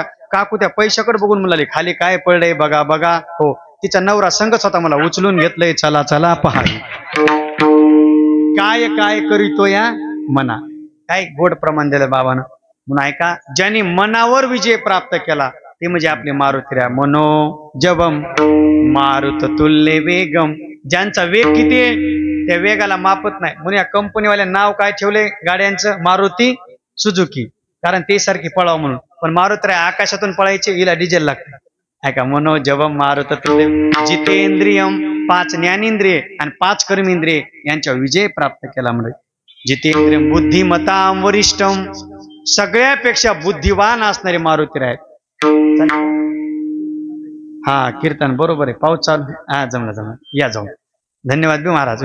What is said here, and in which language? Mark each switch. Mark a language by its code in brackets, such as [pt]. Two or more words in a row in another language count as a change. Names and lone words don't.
[mr] काकू त्या पैशाकडे बघून म्हणाले खाली काय पडलंय बघा बघा. हो तिचा नवरा संगच होता, मला उचलून घेतलंय चला चला पहा. काय काय करीतो या मना. काय गोड प्रमाण दिलं बाबानं म्हणून ऐका. ज्यांनी मनावर विजय प्राप्त केला ते म्हणजे आपले मारुतीरा. [sa] मनो जबम मारुत तुल्य वेगम. [mr] ज्यांचा वेग किती आहे त्या वेगाला मापत नाही. म्हणून या कंपनीवाल्या नाव काय ठेवले गाड्यांचं, मारुती सुझुकी, कारण ते सारखी पळावं म्हणून. पण मारुतीरा आकाशातून पळायचे, हिला डिझेल लागतं. [sa] ऐका मनो जबम मारुत तुल्य जितेंद्रियम. [mr] 5 ज्ञानेंद्रिय आणि 5 कर्मेंद्रिय यांच्या विजय प्राप्त केला. म्हणजे [sa] जितेंद्रियम बुद्धिमताम वरिष्ठम. [mr] सगळ्यापेक्षा बुद्धिवान असणारे मारुतीरा आहेत. हा कीर्तन बरोबर आहे. पाऊस चालू. हा जमला जमला या जाऊन. धन्यवाद बी महाराज.